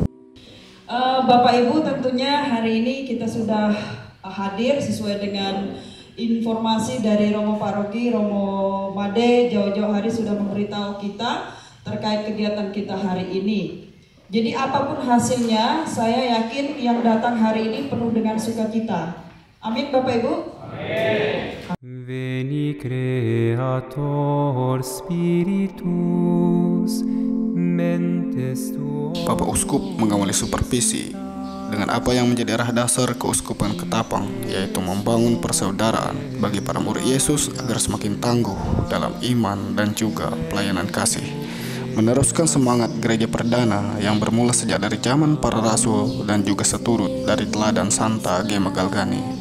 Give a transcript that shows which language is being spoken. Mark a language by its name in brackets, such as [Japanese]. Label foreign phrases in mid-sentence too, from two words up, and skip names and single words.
[Indonesian] Bapak Ibu, tentunya hari ini kita sudah hadir sesuai dengan informasi dari Romo Paroki, Romo Made jauh-jauh hari sudah memberitahu kita terkait kegiatan kita hari ini. Jadi apapun hasilnya, saya yakin yang datang hari ini penuh dengan sukacita. Amin Bapak Ibu. Amin. [Latin] Veni Creator Spiritus mentes tuo. [Indonesian] Bapak Uskup mengawali supervisi dengan apa yang menjadi arah dasar Keuskupan Ketapang, yaitu membangun persaudaraan bagi para murid Yesus agar semakin tangguh dalam iman dan juga pelayanan kasih. Meneruskan semangat gereja perdana yang bermula sejak dari zaman para rasul dan juga seturut dari teladan Santa Gema Galgani.